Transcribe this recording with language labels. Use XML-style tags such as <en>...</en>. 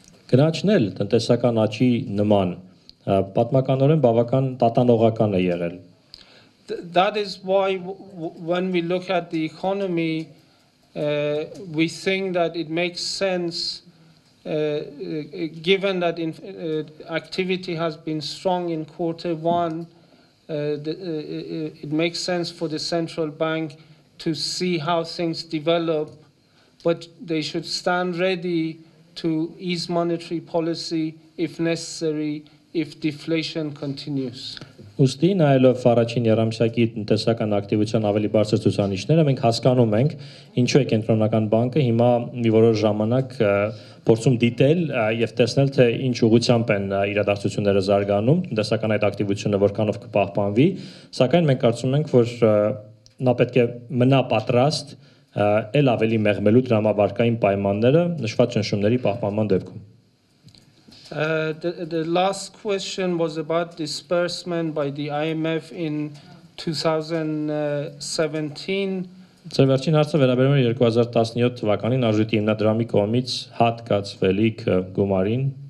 <hy>Գնաճն էլ տնտեսական աճի նման պատմականորեն բավական տատանողական է եղել։</hy> <en>That is why when we look at the economy, we think that it makes sense, given that activity has been strong in Q1, it makes sense for the central bank to see how things develop, but they should stand ready to ease monetary policy if necessary, if deflation continues.</en> <hy>Ուստի նայելով առաջին երամսյակի տնտեսական ակտիվության ավելի բարձր ցուցանիշները, մենք հասկանում ենք ինչու է կենտրոնական բանկը հիմա մի որոշ ժամանակ փորձում դիտել եւ տեսնել թե ինչ ուղղությամբ են իրադարձությունները զարգանում, տնտեսական այդ ակտիվությունը որքանով կպահպանվի, սակայն մենք կարծում ենք, որ նա պետք է մնա պատրաստ ել ավելի մեղմելու դրամավարկային պայմանները նշված ճնշումների պահպանման դեպքում։</hy> <en>The last question was about disbursement by the IMF in 2017.</en> <hy>Ձեր վերջին հարցը վերաբերում է 2017 թվականին արժույթի հիմնադրամի կողմից հատկացվելիք գումարին։</hy>